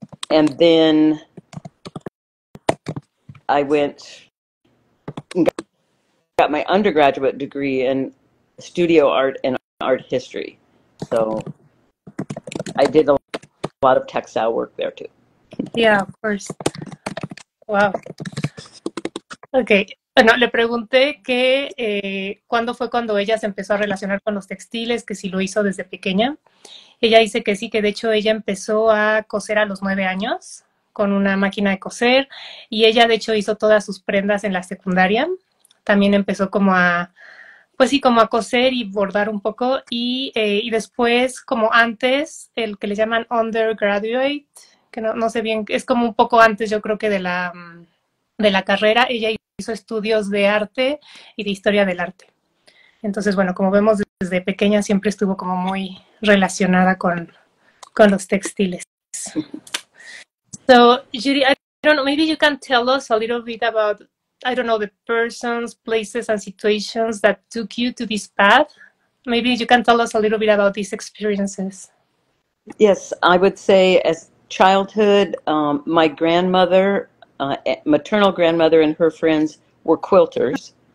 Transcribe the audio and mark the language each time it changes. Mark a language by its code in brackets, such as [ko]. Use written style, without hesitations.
[en] And then I went and got my undergraduate degree in studio art and art history. So I did a lot of textile work there too. Yeah, of course. Wow. Okay. [es] Bueno, le pregunté que cuándo fue cuando ella se empezó a relacionar con los textiles, que si lo hizo desde pequeña. Ella dice que sí, que de hecho ella empezó a coser a los 9 años con una máquina de coser y ella de hecho hizo todas sus prendas en la secundaria. También empezó como pues sí, como a coser y bordar un poco y después, como antes, el que le llaman undergraduate, que no sé bien, es como un poco antes yo creo que de la carrera, ella hizo estudios de arte y de historia del arte. Entonces, bueno, como vemos desde pequeña siempre estuvo como muy relacionada con los textiles. [en] So, Judy, I don't know, maybe you can tell us a little bit about, I don't know, the persons, places, and situations that took you to this path. Maybe you can tell us a little bit about these experiences. Yes, I would say as childhood, my grandmother, maternal grandmother, and her friends were quilters.